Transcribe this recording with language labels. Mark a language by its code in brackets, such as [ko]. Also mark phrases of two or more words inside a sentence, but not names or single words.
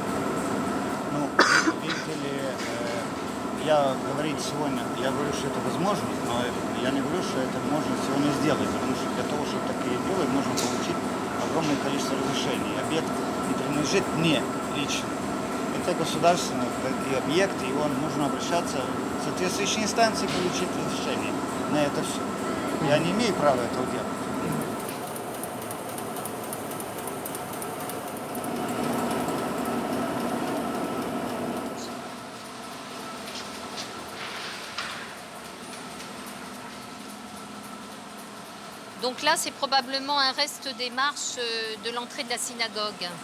[ru] Ну, видите ли, я говорить сегодня, я говорю, что это возможно, но я не говорю, что это можно сегодня сделать, потому что для того, чтобы такие делать, нужно получить огромное количество разрешений. Объект не принадлежит мне лично. Это государственный объект, и он нужно обращаться в соответствующие инстанции, получить разрешение на это все. Я не имею права этого делать. [fr] Donc là, c'est probablement un reste des marches de l'entrée de la synagogue.